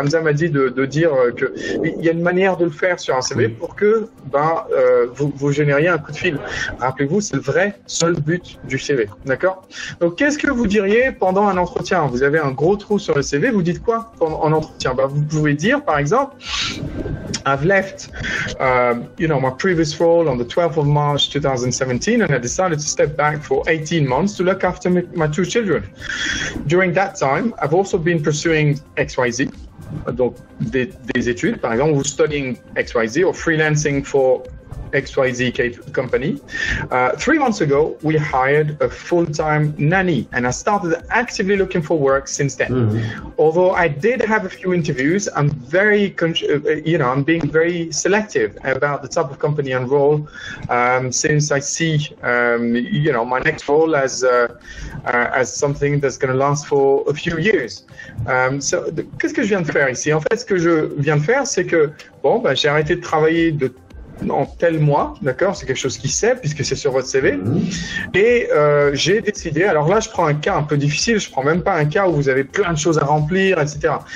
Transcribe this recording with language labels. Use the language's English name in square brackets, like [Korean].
[French] Hamza m'a dit de dire que il y a une manière de le faire sur un CV pour que vous génériez un coup de fil. Rappelez-vous, c'est le vrai seul but du CV. D'accord? Donc, qu'est-ce que vous diriez pendant un entretien? Vous avez un gros trou sur le CV, vous dites quoi en entretien? Vous pouvez dire, par exemple, [English] I've left, my previous role on the 12th of March 2017, and I decided to step back for 18 months to look after my 2 children. During that time, I've also been pursuing XYZ, [French] donc des études, par exemple, ou [English] studying XYZ or freelancing for XYZ company. 3 months ago, we hired a full-time nanny, and I started actively looking for work since then. Although I did have a few interviews, I'm I'm being very selective about the type of company and role, since I see, my next role as something that's going to last for a few years. [French] Qu'est-ce que je viens de faire ici? En fait, ce que je viens de faire, c'est que j'ai arrêté de travailler en tel mois, d'accord? C'est quelque chose qui sait puisque c'est sur votre CV. Et j'ai décidé, alors là je prends un cas un peu difficile, je prends même pas un cas où vous avez plein de choses à remplir, etc.